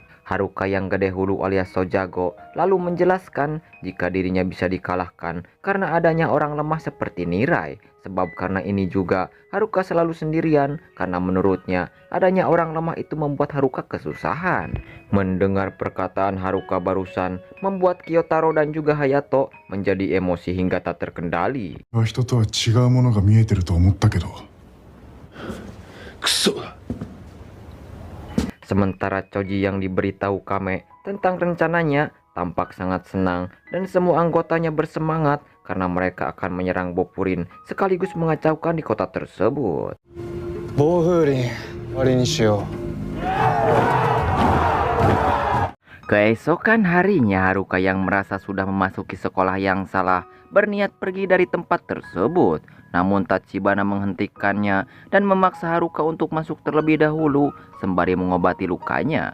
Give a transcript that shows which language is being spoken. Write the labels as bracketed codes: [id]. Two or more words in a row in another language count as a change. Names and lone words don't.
[id] Haruka yang gede hulu alias Sojago lalu menjelaskan jika dirinya bisa dikalahkan karena adanya orang lemah seperti Nirai. Sebab karena ini juga Haruka selalu sendirian karena menurutnya adanya orang lemah itu membuat Haruka kesusahan. Mendengar perkataan Haruka barusan membuat Kyotaro dan juga Hayato menjadi emosi hingga tak terkendali. [ja] 人とは違うものが見えてると思ったけどクソだ [id] Sementara Choji yang diberitahu Kame tentang rencananya tampak sangat senang dan semua anggotanya bersemangat karena mereka akan menyerang Bopurin sekaligus mengacaukan di kota tersebut. [ja] 暴風林終わりにしよう。 [id] Keesokan harinya Haruka yang merasa sudah memasuki sekolah yang salah berniat pergi dari tempat tersebut. Namun Tachibana menghentikannya dan memaksa Haruka untuk masuk terlebih dahulu sembari mengobati lukanya.